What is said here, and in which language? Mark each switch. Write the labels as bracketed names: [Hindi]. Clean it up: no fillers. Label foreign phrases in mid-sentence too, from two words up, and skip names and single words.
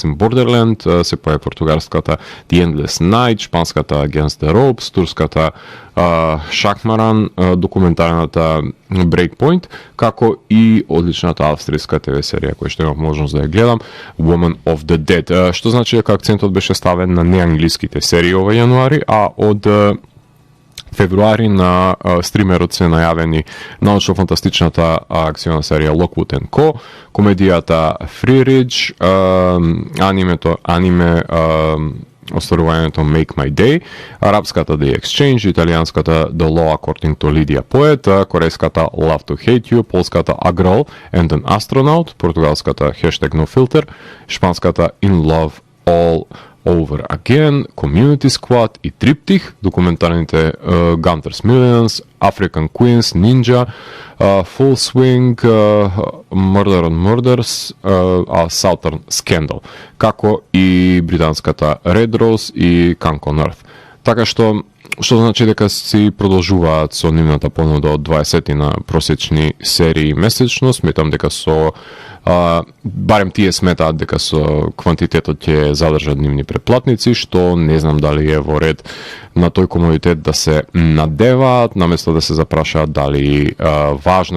[Macedonian] in Borderland, се појави португалската The Endless Night, шпанската Against the Ropes, турската Шакмаран, документарната Breakpoint, како и одличната австријска ТВ серија која што имав можност да ја гледам, Woman of the Dead, што значи дека акцентот беше ставен на неанглиските серии ова јануари, а од февруари на стримерот се најавени научно-фантастичната акциона серија Lockwood & Co, комедијата Free Ridge, аниме остварувањето Make My Day, арапската The Exchange, италијанската The Law According to Lydia Poet, корејската Love to Hate You, полската A Girl and an Astronaut, португалската No Filter, шпанската In Love All Over Again, Community Squad и Триптих, документарните Gunter's Millions, African Queens, Ninja, Full Swing, Murder on Murders, Southern Scandal, како и британската Red Rose и Kank on Earth. Така што значи дека си продолжуваат со нивната понуда од 20 на просечни серии месечно. Сметам дека со барем тие сметаат дека со квантитетот ќе задржат нивни претплатници, што не знам дали е во ред на тој комодитет да се надеваат, наместо да се запрашаат дали важно